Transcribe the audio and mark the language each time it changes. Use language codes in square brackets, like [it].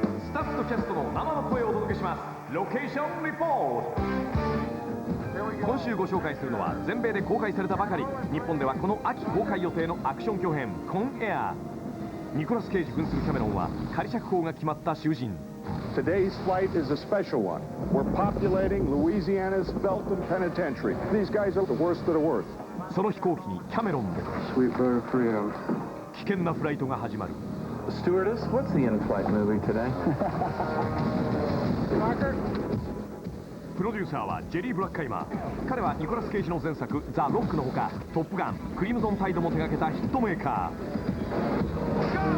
[ja] Staff とキャストの生の声をお届けします。ロケーションリポート。今週ご紹介するのは全米で公開されたばかり、日本ではこの秋公開予定のアクション巨編コンエア。ニコラス・ケイジ扮するキャメロンは仮釈放が決まった囚人。 [en] Today's flight is a special one. We're populating Louisiana's Felton Penitentiary. These guys are the worst of the worst. [ja] その飛行機にキャメロンで [en] Sweetwater Frio. [ja] 危険なフライトが始まる。 [en] Stewardess, what's the in-flight movie today? Marker? [ja] プロデューサーはジェリー・ブラッカイマー。彼はニコラス・ケイジの前作「ザ・ロック」のほか「トップガン」「クリムゾン・タイド」も手掛けたヒットメーカー。